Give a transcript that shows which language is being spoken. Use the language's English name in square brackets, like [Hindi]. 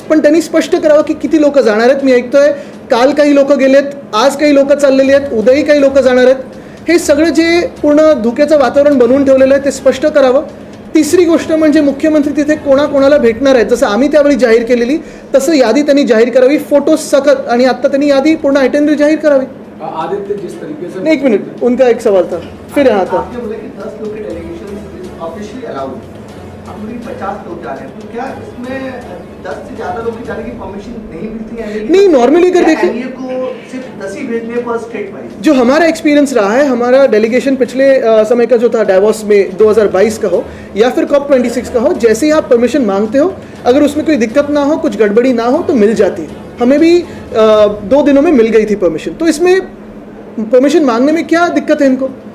[Marathi] पण त्यांनी स्पष्ट करावं की किती लोक जाणार आहेत. मी ऐकतोय काल काही लोक गेलेत, आज काही लोक चाललेली आहेत, उद्याही काही लोक जाणार आहेत. हे सगळं जे पूर्ण धुक्याचं वातावरण बनवून ठेवलेलं आहे ते स्पष्ट करावं. तिसरी गोष्ट म्हणजे मुख्यमंत्री तिथे कोणाकोणाला भेटणार आहेत, जसं आम्ही त्यावेळी जाहीर केलेली तसं यादी त्यांनी जाहीर करावी, फोटो सकट. आणि आता त्यांनी यादी पूर्ण आयटनरी जाहीर करावी. [Hindi] आदित्य, जिस तरीके से एक मिनट, उनका एक सवाल था. फिर यहाँ था आपने बोला कि 10 लोग के डेलीगेशन ऑफिशियली अलाउड, अब 50 लोग जा रहे हैं, तो क्या इसमें 10 से ज़्यादा लोग जाने की परमिशन नहीं मिलती है? नहीं, नॉर्मली अगर देखिए MEA को सिर्फ 10 ही भेजने पर स्टेट वाइज. जो हमारा एक्सपीरियंस रहा है, हमारा डेलीगेशन पिछले समय का जो था डावोस में 2022 का हो या फिर COP26 का हो, जैसे ही आप परमिशन मांगते हो अगर उसमें कोई दिक्कत ना हो, कुछ गड़बड़ी ना हो तो मिल जाती है. हमें भी 2 दिनों में मिल गई थी परमिशन. तो इसमें परमिशन मांगने में क्या दिक्कत है इनको?